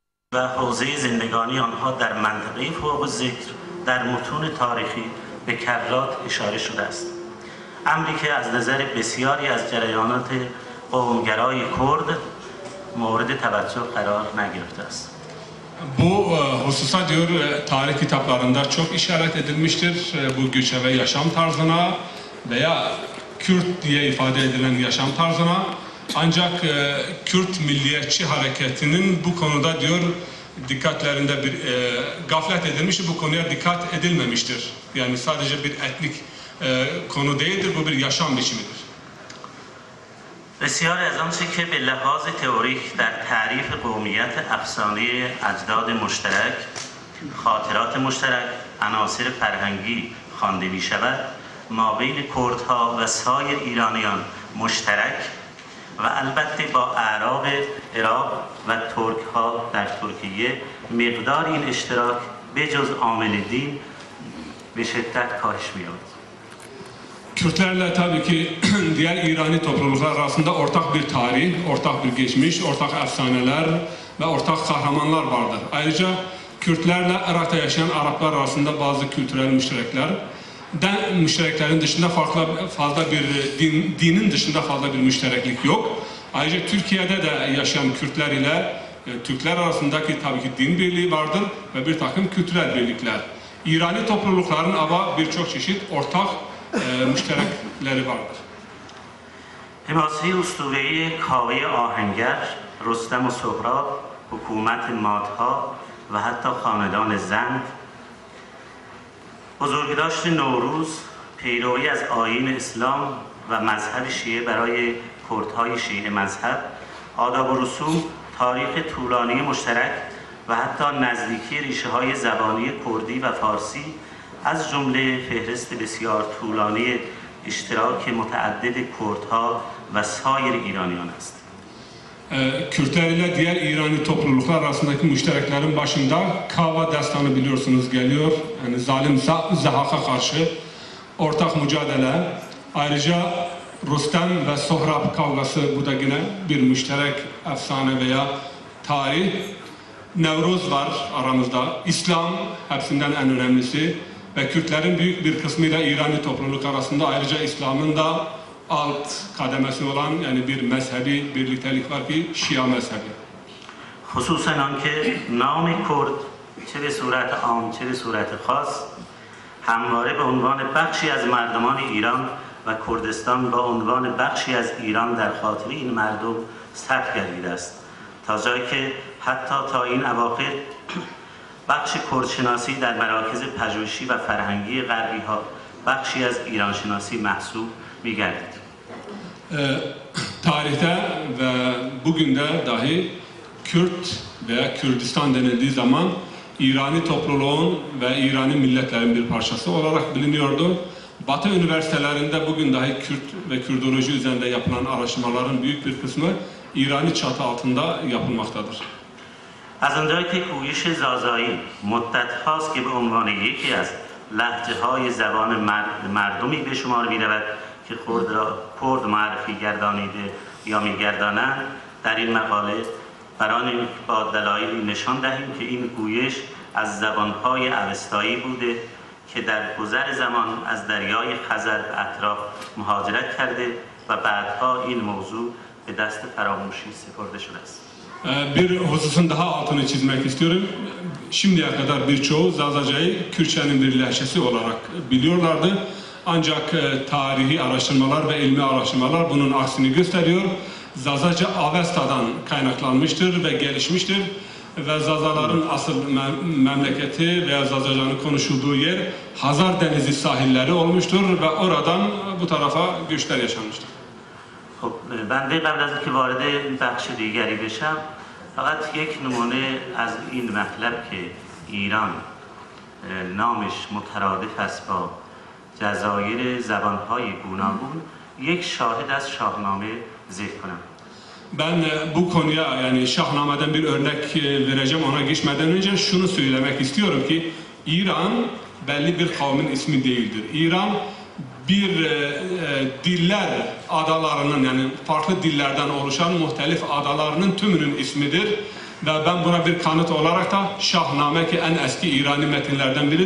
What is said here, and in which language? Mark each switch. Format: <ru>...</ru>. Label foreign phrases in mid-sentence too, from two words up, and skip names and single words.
<fa>و حوزه زندگانی آنها در منطقه فوق الذکر در متون تاریخی به کرات اشاره شده است. امری که از نظر بسیاری از جریانات قومگرای کرد مورد توجه قرار نگرفته است.</fa> <tr>Bu hususa diyor tarih kitaplarında çok işaret edilmiştir. Bu göçebe yaşam tarzına veya Kürt diye ifade edilen yaşam tarzına. Ancak Kürt milliyetçi hareketinin bu konuda diyor dikkatlerinde bir gaflet edilmiştir. Bu konuya dikkat edilmemiştir. Yani sadece bir etnik konu değildir. Bu bir yaşam biçimidir.</tr> <fa>بسیاری از آنچه که به لحاظ تئوریک در تعریف قومیت افسانه اجداد مشترک، خاطرات مشترک، عناصر فرهنگی خوانده می شود، ما بین کردها و سایر ایرانیان مشترک و البته با اعراب عراق و ترکها در ترکیه مقدار این اشتراک به جز عامل دین به شدت کاهش می‌یابد.</fa> <tr>Kürtlerle tabii ki diğer İrani topluluklar arasında ortak bir tarih, ortak bir geçmiş, ortak efsaneler ve ortak kahramanlar vardır. Ayrıca Kürtlerle Irak'ta yaşayan Araplar arasında bazı kültürel müştereklerin dışında fazla bir dinin dışında fazla bir müştereklik yok. Ayrıca Türkiye'de de yaşayan Kürtler ile Türkler arasındaki tabii ki din birliği vardır ve bir takım kültürel birlikler. İrani toplulukların ama birçok çeşit ortak müşterekleri vardır.</tr> <fa>حماسه اسطوره‌ای کاوه آهنگر، رستم و سهراب، حکومت مادها و حتی خاندان زند، بزرگداشت نوروز، پیروی از آیین اسلام و مذهب شیعه برای کردهای شیعه مذهب، آداب و رسوم، تاریخ طولانی مشترک و حتی نزدیکی ریشه‌های زبانی کردی و فارسی از جمله فهرست بسیار طولانی اشتراک متعدد کردها و سایر ایرانیان است.</fa> <tr>Kürtler ile diğer İrani topluluklar arasındaki müştereklerin başında Kava destanı biliyorsunuz geliyor. Yani zalim Zahak'a karşı ortak mücadele. Ayrıca Rüstem ve Sohrab kavgası, bu da yine bir müşterek efsane veya tarih. Nevruz var aramızda. İslam hepsinden en önemlisi. Ve Kürtlerin büyük bir kısmıyla İrani topluluk arasında ayrıca İslam'ın da alt kademesi olan yani bir mezhebi birliktelik var ki Şia mezhebi.</tr> <fa>خصوصاً آنکه نام کرد چه به صورت عام چه به صورت خاص همواره به عنوان بخشی از مردمان ایران و کردستان با عنوان بخشی از ایران در خاطر این مردم ثبت گردیده است تا جایی که حتی تا این اواخر بخش کردشناسی در مراکز پژوهشی و فرهنگی غربی ها بخشی از ایران شناسی محسوب می‌گردید.</fa> <tr>Tarihte ve bugün de dahi Kürt veya Kürdistan denildiği zaman İrani topluluğun ve İrani milletlerin bir parçası olarak biliniyordu. Batı üniversitelerinde bugün dahi Kürt ve Kürdoloji üzerinde yapılan araştırmaların büyük bir kısmı İrani çatı altında yapılmaktadır.</tr> <fa>از آنجایی که گویش زازایی مدت هاست که به عنوان یکی از لهجه های زبان مردمی به شمار می رود که کرد معرفی گردانیده یا می گردانند در این مقاله برای با دلایلی نشان دهیم که این گویش از زبانهای اوستایی بوده که در گذر زمان از دریای خزر به اطراف مهاجرت کرده و بعدها این موضوع به دست فراموشی سپرده شده است.</fa> <tr>Bir hususun daha altını çizmek istiyorum. Şimdiye kadar birçoğu Zazaca'yı Kürtçenin bir lehçesi olarak biliyorlardı. Ancak tarihi araştırmalar ve ilmi araştırmalar bunun aksini gösteriyor. Zazaca Avesta'dan kaynaklanmıştır ve gelişmiştir. Ve Zazaların asıl memleketi veya Zazaca'nın konuşulduğu yer Hazar Denizi sahilleri olmuştur ve oradan bu tarafa göçler yaşanmıştır.</tr> <fa>خب بنده قبل از اینکه وارد بخش دیگری بشم فقط یک نمونه از این مطلب که ایران نامش مترادف است با جزایر زبانهای گوناگون یک شاهد از شاهنامه ذکر کنم.</fa> <tr>Ben bu konuya yani Şahname'den bir örnek vereceğim, ona geçmeden önce şunu söylemek istiyorum ki İran belli bir kavmin ismi değildir. İran bir diller adalarının yani farklı dillerden oluşan muhtelif adalarının tümünün ismidir ve ben buna bir kanıt olarak da Şahname ki en eski İrani metinlerden biridir.</tr>